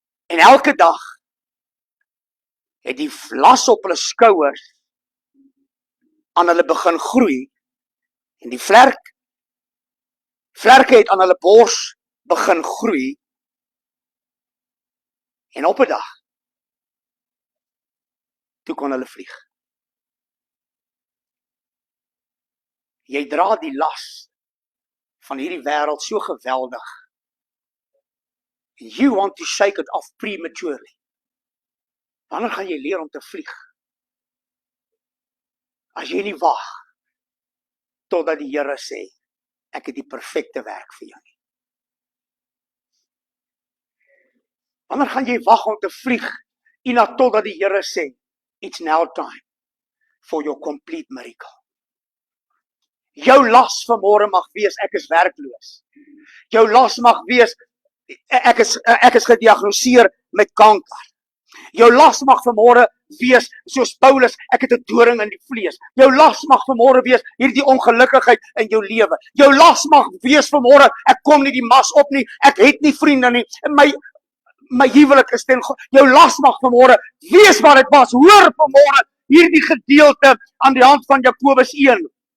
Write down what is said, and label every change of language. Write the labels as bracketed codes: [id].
[af] En elke dag het die las op hulle skouers aan hulle begin groei, en die vlerke het aan hulle bors begin groei, en op 'n dag, toe kon hulle vlieg. Jy dra die las van hierdie wêreld so geweldig. [en] You want to shake it off prematurely. [af] Wanneer gaan jy leer om te vlieg? As jy nie wag totdat die Here sê, ek het die perfekte werk vir jou nie. Wanneer gaan jy wag om te vlieg, en totdat die Here sê, [en] it's now time for your complete miracle. [af] Jou las vanmôre mag wees, ek is werkloos. Jou las mag wees, ek is gediagnoseer met kanker. Jou las mag vanmôre wees, soos Paulus, ek het 'n doring in die vlees. Jou las mag vanmôre wees, hierdie ongelukkigheid in jou lewe. Jou las mag wees vanmôre, ek kom nie die mas op nie, ek het nie vriende nie, my huwelik is ten God. Jou las mag vanmôre wees wat dit was. Hoor vanmôre hierdie gedeelte aan die hand van Jakobus 1.